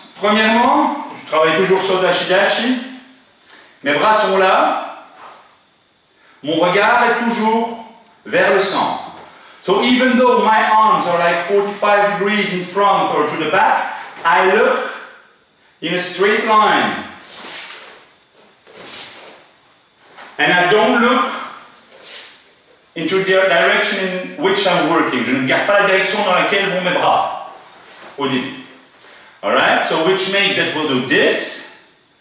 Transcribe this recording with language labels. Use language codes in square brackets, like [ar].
[fr] Premièrement, je travaille toujours sur Ashidachi. Mes bras sont là. Mon regard est toujours vers le centre. [en] So even though my arms are like 45 degrees in front or to the back, I look in a straight line. And I don't look into the direction in which I'm working. [fr] Je ne regarde pas la direction dans laquelle vont mes bras au début. [en] Alright, so which makes that we'll do this.